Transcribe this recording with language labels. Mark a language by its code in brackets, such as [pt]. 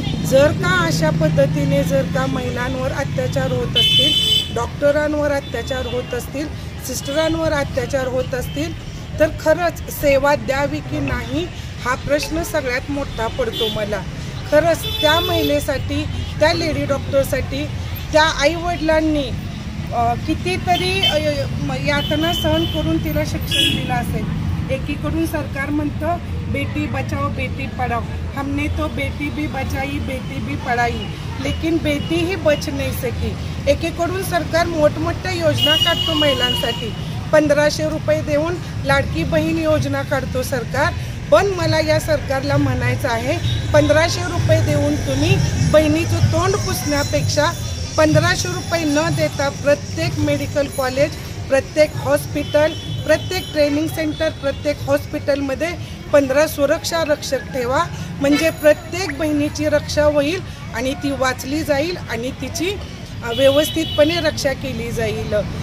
[mr] जर का अशा पद्धतीने जर का महिलांवर अत्याचार होत असतील, डॉक्टरांवर अत्याचार होत असतील, सिस्टरांवर अत्याचार होत असतील तर खरंच सेवा द्यावी की नाही हा प्रश्न सगळ्यात मोठा पडतो मला। खरंच त्या महिलेसाठी, त्या लेडी डॉक्टरसाठी त्या आईवडिलांनी कितीतरी यातना सहन करून तिला शिक्षण दिलं असेल। एकीकडून सरकार म्हणतं [hi] बेटी बचाओ बेटी पढ़ाओ, हमने तो बेटी भी बचाई बेटी भी पढ़ाई, लेकिन बेटी ही बच नहीं सकी। [mr] एकीकडून सरकार मोठमोठ्या योजना काढतो महिलांसाठी, 1500 रुपये देऊन लाडकी बहीण योजना काढतो सरकार। पण मला या सरकारला म्हणायचं आहे 1500 रुपये देऊन तुम्ही बहिणीचं तोंड पुसण्यापेक्षा 1500 रुपये न देता प्रत्येक मेडिकल कॉलेज, प्रत्येक हॉस्पिटल, प्रत्येक ट्रेनिंग सेंटर, प्रत्येक हॉस्पिटलमध्ये 15 सुरक्षा रक्षक ठेवा, म्हणजे प्रत्येक बहिणीची रक्षा होईल आणि ती वाचली जाईल आणि तिची व्यवस्थितपणे रक्षा केली जाईल।